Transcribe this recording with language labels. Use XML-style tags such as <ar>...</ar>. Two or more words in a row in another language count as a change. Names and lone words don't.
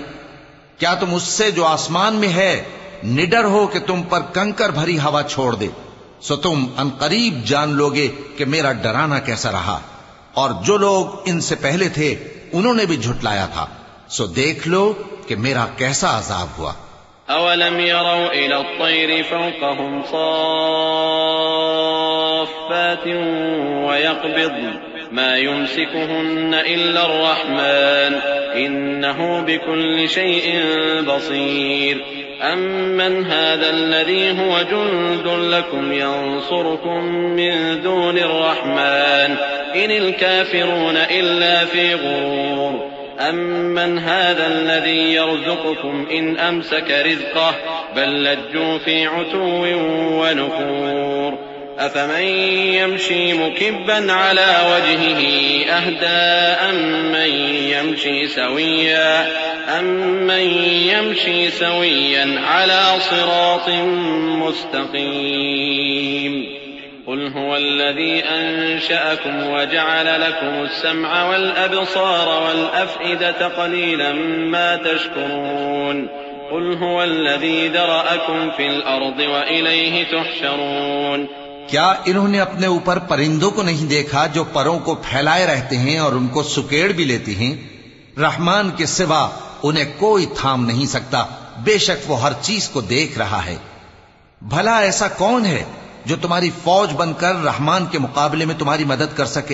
<ur>کیا تم اس سے جو آسمان میں ہے نڈر ہو کہ تم پر کنکر بھری ہوا چھوڑ دے? سو تم عنقریب جان لو گے کہ میرا ڈرانا کیسا رہا. اور جو لوگ ان سے پہلے تھے انہوں نے بھی جھٹلایا تھا، سو دیکھ لو کہ میرا کیسا عذاب ہوا.</ur> <ar>أولم يروا إلى الطير فوقهم صافات ويقبضن ما يمسكهن إلا الرحمن إنه بكل شيء بصير أمن هذا الذي هو جند لكم ينصركم من دون الرحمن إن الكافرون إلا في غرور أمن هذا الذي يرزقكم إن أمسك رزقه بل لجوا في عتو ونفور أفمن يمشي مكبا على وجهه أهدى أمن يمشي سويا على صراط مستقيم قل هو الذي أنشأكم وجعل لكم السمع والأبصار والأفئدة قليلا ما تشكرون قل هو الذي ذرأكم في الأرض وإليه تحشرون.</ar> <ur>کیا انہوں نے اپنے اوپر پرندوں کو نہیں دیکھا جو پروں کو پھیلائے رہتے ہیں اور ان کو سکیڑ بھی لیتی ہیں? رحمان کے سوا انہیں کوئی تھام نہیں سکتا، بےشک وہ ہر چیز کو دیکھ رہا ہے. بھلا ایسا کون ہے جو تمہاری فوج بن کر رحمان کے مقابلے میں تمہاری مدد کر سکے?</ur>